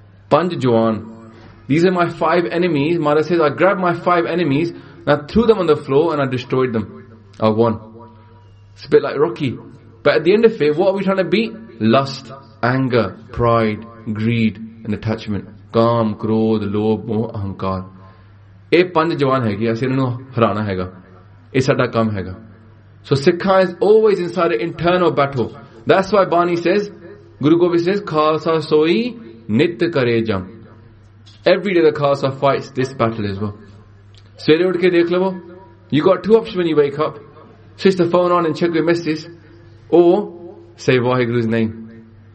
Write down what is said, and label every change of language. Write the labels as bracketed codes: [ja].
[en] Panj jawan. These are my five enemies. Mara says, I grabbed my five enemies and I threw them on the floor and I destroyed them. I won. It's a bit like Rocky. But at the end of it, what are we trying to beat? Lust, anger, pride, greed, and attachment. [pa] ਕਾਮ, ਕ੍ਰੋਧ, ਲੋਭ, ਮੋਹ, ਅਹੰਕਾਰ. ਏਹ ਪੰਜ ਜਵਾਨ ਹੈ ਕਿ, ਅਸੀ ਨੂ ਹਰਾਣਾ ਹੈ ਗਾ. ਏਹ ਸਾਡਾ ਕੰਮ ਹੈ ਗਾ. [en] So Sikha is always inside an internal battle. That's why Bani says, Guru Gobind says, [pa] Khalsa soi nit kare jam. [en] Every day the Khalsa fights this battle as well. [pa] Sere utke dekh lo, [en] you got two options when you wake up. Switch the phone on and check your messages. Or, say Waheguru's name.